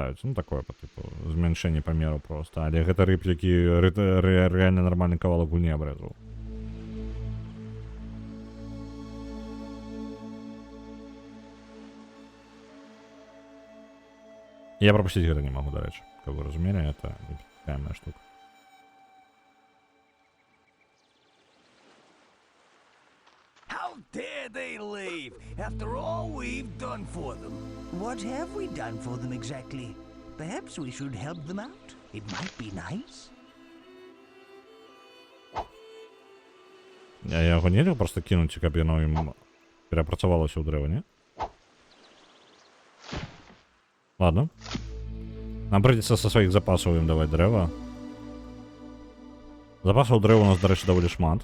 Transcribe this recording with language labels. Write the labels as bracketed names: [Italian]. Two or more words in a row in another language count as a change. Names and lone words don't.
[Belarusian] Ну, такое, па тыпу, змяншэнне памеру проста. Але гэта рып, які рэальна нармальны кавалак гульні абрэзаў. Я прапусціць гэта не магу, дарэчы. Каб вы разумелі, это непрыкаемая штука. [English] How dare they leave after all we've done for them? What have we done for them exactly? Perhaps we should help them out. It might be nice. [Belarusian] Я яго нельга просто кінуць, каб яно ім перапрацавалася ў дрэва, не? Ладно. Нам прыйдзецца са сваіх запасаў ім даваць дрэва. Запасаў дрэва у нас, дарэчы, даволі шмат.